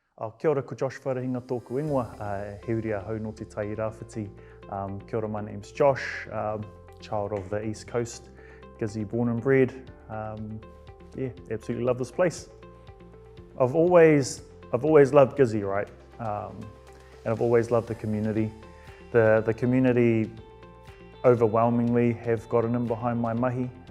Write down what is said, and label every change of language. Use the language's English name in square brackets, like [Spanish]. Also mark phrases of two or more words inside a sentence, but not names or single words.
[Māori] Kia ora, ko Josh Wharehinga tōku ingoa, he uri a hau no te Tairāwhiti. Kia ora, [English] my name's Josh, child of the East Coast, Gizzy born and bred. Yeah, absolutely love this place. I've always loved Gizzy, right? And I've always loved the community. The community overwhelmingly have gotten in behind my mahi.